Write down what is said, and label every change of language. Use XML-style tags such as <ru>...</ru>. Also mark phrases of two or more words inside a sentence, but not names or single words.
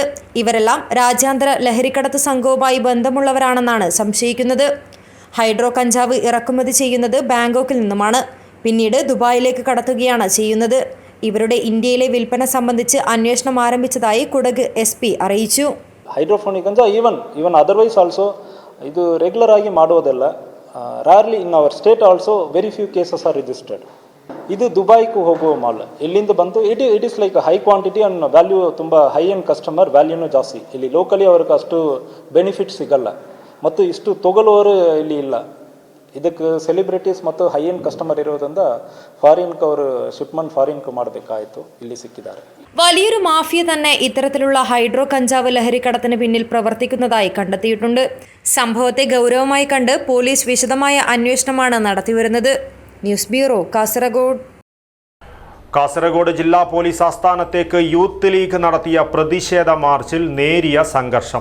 <ml>ഇവരെല്ലാം രാജ്യാന്തര ലഹരിക്കടത്ത് സംഘവുമായി ബന്ധമുള്ളവരാണെന്നാണ് സംശയിക്കുന്നത്. ഹൈഡ്രോ കഞ്ചാവ് ഇറക്കുമതി ചെയ്യുന്നത് ബാങ്കോക്കിൽ നിന്നുമാണ്. പിന്നീട് ദുബായിലേക്ക് കടത്തുകയാണ് ചെയ്യുന്നത്. ഇവരുടെ ഇന്ത്യയിലെ വിൽപ്പന സംബന്ധിച്ച് അന്വേഷണം ആരംഭിച്ചതായി കുടക് SP അറിയിച്ചു.</ml> <en>Hydroponic ganja even otherwise also</en> <kn>ಇದು ರೆಗ್ಯುಲರ್ ಆಗಿ ಮಾಡೋದಿಲ್ಲ.</kn> <en>Rarely in our state also very few cases are registered.</en> <kn>ಇದು ದುಬೈಗೂ ಹೋಗುವ ಮಾಲ್. ಇಲ್ಲಿಂದ ಬಂದು</kn> <en>It is like high quantity and value ತುಂಬ high end customer,</en> <kn>ವ್ಯಾಲ್ಯೂನೂ ಜಾಸ್ತಿ. ಇಲ್ಲಿ ಲೋಕಲಿ ಅವ್ರಿಗೆ ಅಷ್ಟು ಬೆನಿಫಿಟ್ ಸಿಗಲ್ಲ ಮತ್ತು ಇಷ್ಟು ತೊಗೊಳ್ಳೋರು ಇಲ್ಲಿ ಇಲ್ಲ. ಇದಕ್ಕೆ ಸೆಲೆಬ್ರಿಟೀಸ್ ಮತ್ತು</kn> <en>high end customer</en> <kn>ಇರೋದ್ರಿಂದ ಫಾರಿನ್ಗೆ ಅವರು ಶಿಪ್ಮೆಂಟ್ ಫಾರಿನ್ಗೆ ಮಾಡಬೇಕಾಯಿತು. ಇಲ್ಲಿ ಸಿಕ್ಕಿದ್ದಾರೆ.</kn> <ml>വലിയൊരു മാഫിയ തന്നെ ഇത്തരത്തിലുള്ള ഹൈഡ്രോ കഞ്ചാവ് ലഹരിക്കടത്തിന് പിന്നിൽ പ്രവർത്തിക്കുന്നതായി കണ്ടെത്തിയിട്ടുണ്ട്. സംഭവത്തെ ഗൗരവമായി കണ്ട് പോലീസ് വിശദമായ അന്വേഷണമാണ് നടത്തിവരുന്നത്. ന്യൂസ് ബ്യൂറോ, കാസർഗോഡ്. കാസർഗോഡ് ജില്ലാ പോലീസ് ആസ്ഥാനത്തേക്ക് യൂത്ത് ലീഗ് നടത്തിയ പ്രതിഷേധ മാർച്ചിൽ നേരിയ സംഘർഷം.</ml>